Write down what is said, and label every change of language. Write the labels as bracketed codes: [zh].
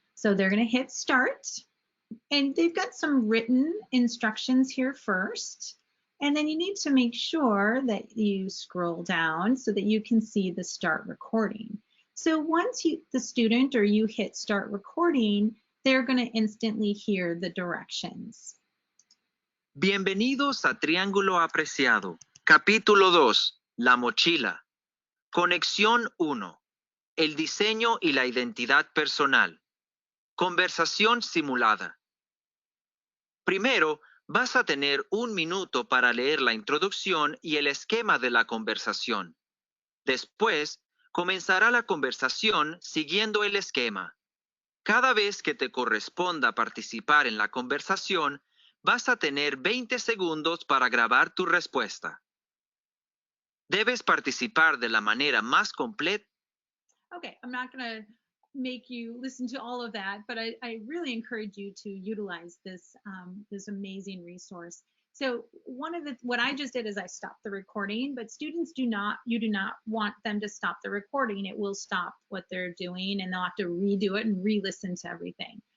[en] So they're going to hit Start, and they've got some written instructions here first. And then you need to make sure that you scroll down so that you can see the start recording. So once the student or you hit start recording, they're going to instantly hear the directions. [es] Bienvenidos a Triángulo APreciado. Capítulo 2. La mochila. Conexión 1. El diseño y la identidad personal. Conversación simulada. Primero, vas a tener 1 minuto para leer la introducción y el esquema de la conversación. Después, comenzará la conversación siguiendo el esquema. Cada vez que te corresponda participar en la conversación, vas a tener 20 segundos para grabar tu respuesta. Debes participar de la manera más completa. [en] Okay, I'm not going to make you listen to all of that, but I really encourage you to utilize this this amazing resource. So what I just did is I stopped the recording, but students you do not want them to stop the recording. It will stop what they're doing and they'll have to redo it and re-listen to everything.